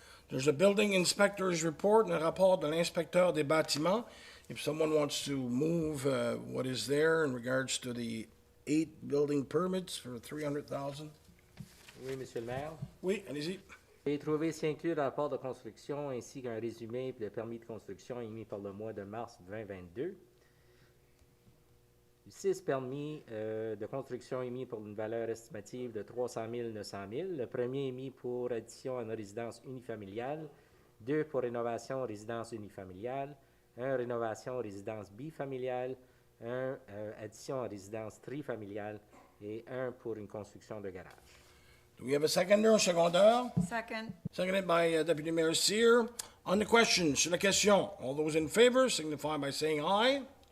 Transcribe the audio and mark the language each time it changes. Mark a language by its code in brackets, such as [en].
[en] There's a building inspector's report, [fr] un rapport de l'inspecteur des bâtiments. [en] If someone wants to move what is there in regards to the 8 building permits for 300,000. [fr] Oui, Monsieur le maire. Oui, allez-y. J'ai trouvé ici inclus le rapport de construction ainsi qu'un résumé et le permis de construction émis par le mois de mars 2022. 6 permis de construction émis pour une valeur estimative de 300 900 000. Le premier émis pour addition à une résidence unifamiliale, 2 pour rénovation résidence unifamiliale, 1 rénovation résidence bifamiliale, 1 addition à résidence trifamiliale et 1 pour une construction de garage. [en] Do we have a seconder or secondeur? Second. Seconded by Deputy Mayor Cyr. On the question, [fr] sur la question, [en] all those in favor signify by saying aye.